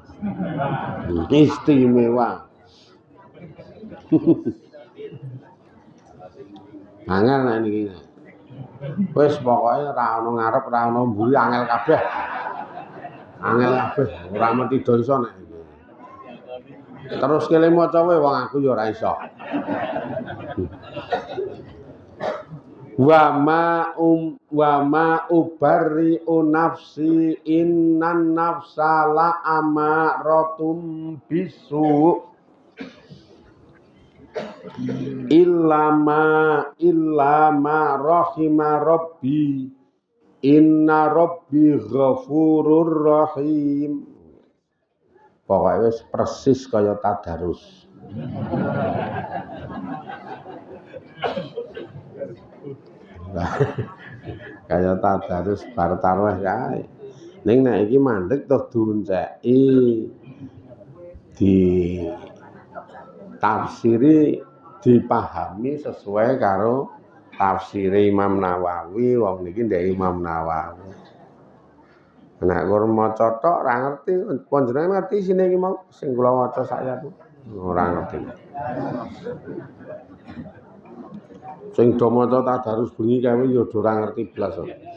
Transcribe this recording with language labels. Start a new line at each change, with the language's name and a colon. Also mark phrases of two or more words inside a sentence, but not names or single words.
Javanese: Istimewa. Angel nek niki. Wis pokoke ora ana ngarep, ora ana mburi angel kabeh. Angel kabeh, ora mesti do iso nek iki. Terus kele maca wae wong aku ya ora iso.
Arabic: وما أبرئ نفسي إن النفس لأمارة بالسوء إلا ما رحم ربي إن ربي غفور رحيم.
Javanese: Pokoke wis persis kaya tadarus. Kaya tadarus bar tarweh kae. Ning nek iki mandeg toh diunceki di tafsiri dipahami sesuai karo tafsire Imam Nawawi. Wong niki ndek Imam Nawawi. Nek kur maca tok ora ngerti, panjenengan ngerti sine iki mau sing kula waca sak ayat. Ora ngerti. Sing do maca tadarus bengi kae ya ora ngerti blas kok.